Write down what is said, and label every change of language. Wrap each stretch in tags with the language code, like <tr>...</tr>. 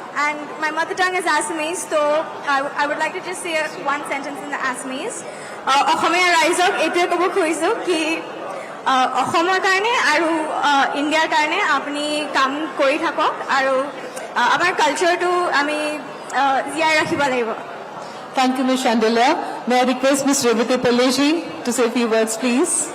<en>And my mother tongue is Assamese, so I would like to just say one sentence in the Assamese.</en> <as>অসমীয়া ৰাইজক এইটোৱে ক'ব খুজিছোঁ কি অসমৰ কাৰণে আৰু ইণ্ডিয়াৰ কাৰণে আপুনি কাম কৰি থাকক আৰু আমাৰ কালচাৰটো আমি জীয়াই ৰাখিব লাগিব.</as> <en>Thank you, Ms. Chandelier. May I request Ms. Revati Pillai-ji to say a few words, please?</en>